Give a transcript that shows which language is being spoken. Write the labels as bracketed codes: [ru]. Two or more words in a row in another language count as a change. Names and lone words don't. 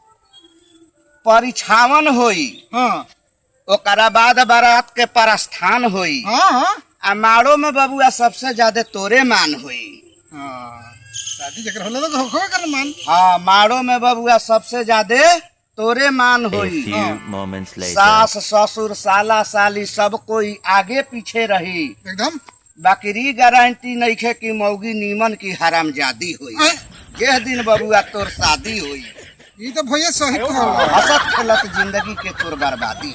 [bho] परिछावन हुई हाँ ओकरा बाद बारात के प्रस्थान हुई हाँ हाँ आ माड़ो में बबुआ सबसे ज्यादा तोरे मान हुई हाँ शादी जकर होला तो होवे कर मान हाँ माड़ो में बबुआ सबसे ज्यादा तोरे मान [en] A [bho] हुई [en] few moments later. [bho] सास ससुर साला साली सब कोई आगे पीछे रही एकदम बाकी गारंटी नहीं है कि मौगी नीमन की हरामजादी हुई हैं? जेह दिन बबुआ तोर शादी हुई ये तो भैया सही कहला हंसत खेलत जिंदगी के तोर बर्बादी